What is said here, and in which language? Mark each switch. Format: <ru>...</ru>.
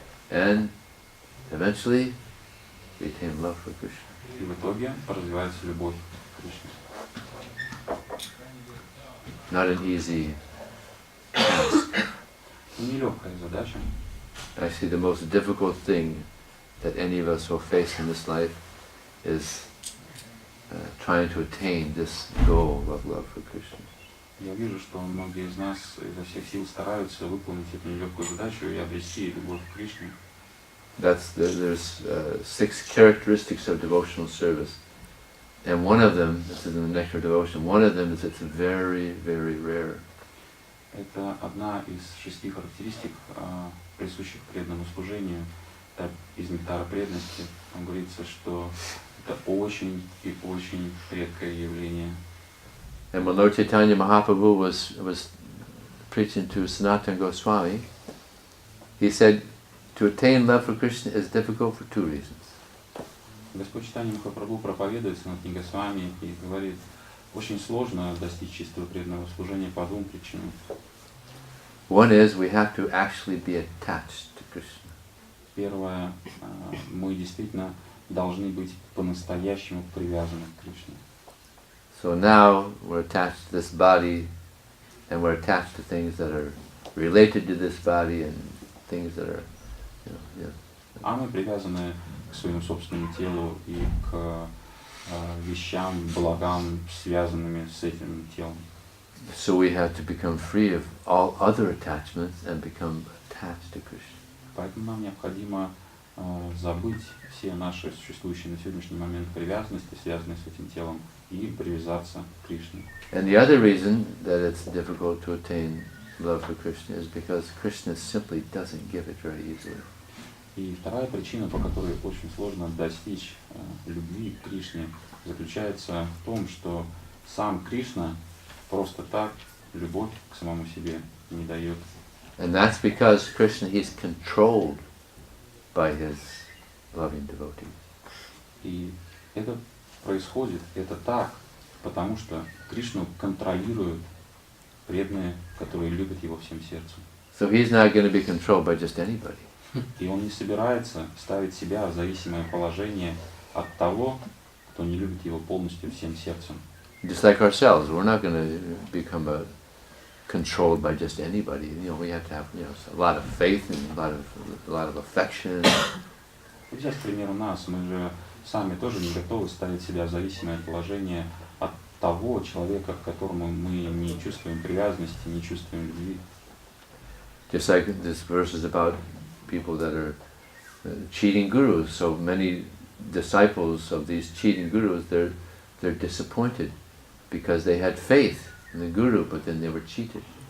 <en>And eventually we attain love for Krishna.</en> <ru>И в итоге развивается любовь к Кришне.</ru> <en>Not an easy task.</en> <ru>Нелегкая задача.</ru> <en>Actually, the most difficult thing that any of us will face in this life is trying to attain this goal of love for Krishna.</en> <ru>Я вижу, что многие из нас изо всех сил стараются выполнить эту нелегкую задачу и обрести любовь к Кришне.</ru> <en>There's 6 characteristics of devotional service, and one of them, this is in the Nectar of Devotion, one of them is it's very, very rare.</en> <ru>Это одна из 6 характеристик, присущих преданному служению. Так, из нектара преданности там говорится, что это очень и очень редкое явление.</ru> <en>And when Lord Chaitanya Mahaprabhu was preaching to Sanatana Goswami, he said, to attain love for Krishna is difficult for 2 reasons.</en> <ru>Господь Чайтанья Махапрабху проповедует Санатане Госвами и говорит, очень сложно достичь чистого преданного служения по 2 причинам.</ru> <en>One is we have to actually be attached to Krishna.</en> <ru>Первое, мы действительно должны быть по-настоящему привязаны к Кришне.</ru> <en>So now we're attached to this body, and we're attached to things that are related to this body and things that are,</en> <ru>А мы привязаны к своему собственному телу и к вещам, благам, связанными с этим телом.</ru> <en>So we have to become free of all other attachments and become attached to Krishna.</en> <ru>Поэтому нам необходимо забыть все наши существующие на сегодняшний момент привязанности, связанные с этим телом, и привязаться к Кришне.</ru> <en>And the other reason that it's difficult to attain love for Krishna is because Krishna simply doesn't give it very easily.</en> <ru>И вторая причина, по которой очень сложно достичь любви к Кришне, заключается в том, что сам Кришна просто так любовь к самому себе не дает.</ru> <en>And that's because Krishna, he's controlled by his loving devotees.</en> <ru>И это происходит, это так, потому что Кришну контролируют преданные, которые любят его всем сердцем.</ru> <en>So he's not going to be controlled by just anybody.</en> <ru>И он не собирается ставить себя в зависимое положение от того, кто не любит его полностью всем сердцем.</ru> <en>Just like ourselves, we're not going to become controlled by just anybody. We have to have a lot of faith and a lot of affection.</en> <ru>Взять, к примеру, нас, мы же сами тоже не готовы ставить себя в зависимое положение от того человека, к которому мы не чувствуем привязанности, не чувствуем любви.</ru> <en>Just like this verse is about people that are cheating gurus. So many disciples of these cheating gurus, they're disappointed because they had faith in the guru, but then they were cheated.</en>